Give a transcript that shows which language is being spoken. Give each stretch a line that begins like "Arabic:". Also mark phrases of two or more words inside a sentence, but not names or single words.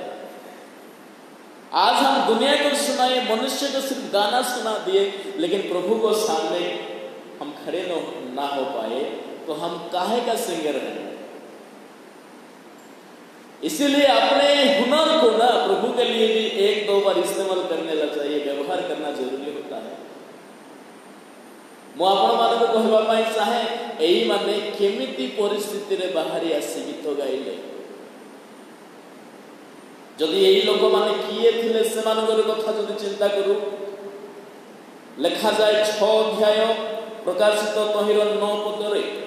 Hindi: आज हम दुनिया को सुनाए, मनुष्य को सिर्फ गाना सुना दिए, लेकिन प्रभु को सामने हम खड़े ना हो पाए, तो हम काहे का सिंगर हैं? इसीलिए अपने हुनर को ना प्रभु के लिए भी एक दो बार इस्तेमाल करने लग चाहिए, व्यवहार करना जरूरी होता है।
Odia: ମୁଁ ଆପଣମାନଙ୍କୁ କହିବା ପାଇଁ ଚାହେଁ, ଏଇମାନେ କେମିତି ପରିସ୍ଥିତିରେ ବାହାରି ଆସି ଗୀତ ଗାଇଲେ। ଯଦି ଏଇ ଲୋକମାନେ କିଏ ଥିଲେ ସେମାନଙ୍କର କଥା ଯଦି ଚିନ୍ତା କରୁ, ଲେଖାଯାଏ 6 ଅଧ୍ୟାୟ ପ୍ରକାଶିତ ତହିଁର 9 ପଦରେ,